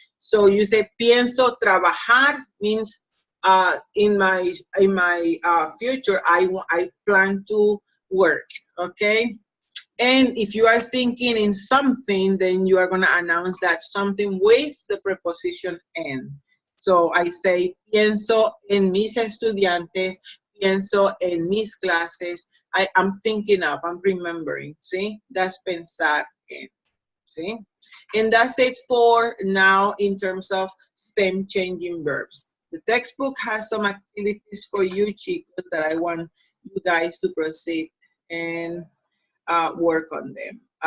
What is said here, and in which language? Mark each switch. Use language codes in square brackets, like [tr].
[en] So you say [es] pienso trabajar [en] means in my future I plan to work, okay? And if you are thinking in something, then you are going to announce that something with the preposition en. So I say, [es] pienso en mis estudiantes, pienso en mis clases. [en] I'm thinking of, I'm remembering, see? That's [es] pensar en, [en] see? And that's it for now in terms of stem changing verbs. The textbook has some activities for you, chicos, that I want you guys to proceed. And work on them.